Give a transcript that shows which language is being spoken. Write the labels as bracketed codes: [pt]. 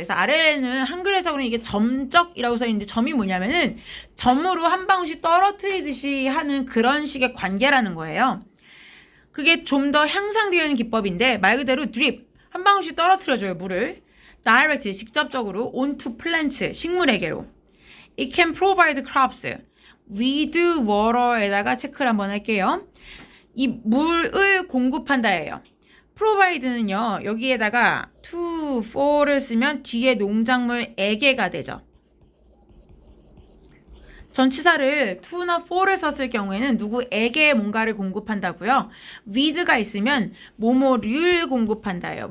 [ko] 그래서 아래에는 한글 해석으로는 이게 점적이라고 써 있는데 점이 뭐냐면은 점으로 한 방울씩 떨어뜨리듯이 하는 그런 식의 관계라는 거예요. 그게 좀 더 향상되어 있는 기법인데 말 그대로 드립 한 방울씩 떨어뜨려줘요. 물을 directly 직접적으로 [en] onto plants [ko] 식물에게로. [en] It can provide crops with water에다가 [ko] 체크를 한번 할게요. 이 물을 공급한다예요. provide는요. 여기에다가 to, for를 쓰면 뒤에 농작물에게가 되죠. 전치사를 to나 for를 썼을 경우에는 누구에게 뭔가를 공급한다고요. with가 있으면 뭐뭐를 공급한다예요.